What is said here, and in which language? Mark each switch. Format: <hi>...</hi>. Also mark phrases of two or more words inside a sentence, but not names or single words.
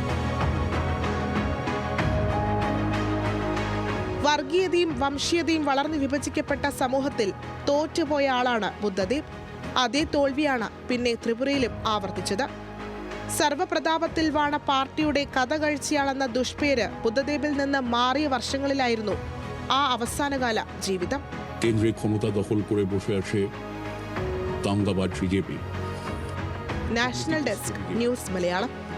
<ml>വർഗീയതയും വംശീയതയും വളർന്നു വിഭജിക്കപ്പെട്ട സമൂഹത്തിൽ തോറ്റുപോയ ആളാണ് ബുദ്ധദേവ്. അതേ തോൽവിയാണ് പിന്നെ ത്രിപുരയിലും ആവർത്തിച്ചത്. സർവപ്രതാപത്തിൽ വാണ പാർട്ടിയുടെ കഥ കഴിച്ചയാളെന്ന ദുഷ്പേര് ബുദ്ധദേവിൽ നിന്ന് മാറിയ വർഷങ്ങളിലായിരുന്നു ആ അവസാനകാല ജീവിതം.</ml> <bn>কেন্দ্রে ক্ষমতা দখল করে বসে আছে দাঙ্গাবাজ BJP.</bn> <ml>നാഷണൽ ഡെസ്ക്, ന്യൂസ് മലയാളം.</ml>